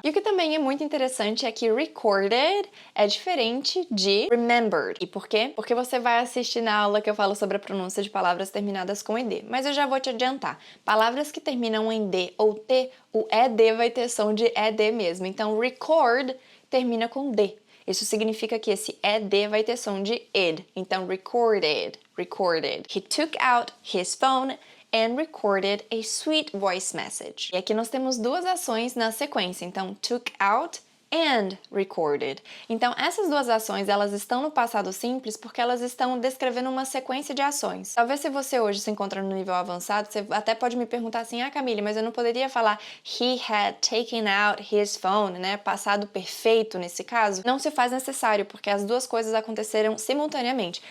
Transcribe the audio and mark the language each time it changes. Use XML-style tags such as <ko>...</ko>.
<pt>E o que também é muito interessante é que recorded é diferente de remembered. E por quê? Porque você vai assistir na aula que eu falo sobre a pronúncia de palavras terminadas com ed, mas eu já vou te adiantar. Palavras que terminam em d ou t, o ed vai ter som de ed mesmo. Então, record termina com d. Isso significa que esse ed vai ter som de ed.</pt> <en>Então, recorded, recorded. He took out his phone and recorded a sweet voice message.</en> <pt>E aqui nós temos duas ações na sequência.</pt> <en>Então, took out and recorded.</en> <pt>Então, essas duas ações, elas estão no passado simples porque elas estão descrevendo uma sequência de ações. Talvez se você hoje se encontra no nível avançado, você até pode me perguntar assim, Camille, mas eu não poderia falar</pt> <en>he had taken out his phone,</en> <pt>né? Passado perfeito nesse caso. Não se faz necessário, porque as duas coisas aconteceram simultaneamente.</pt>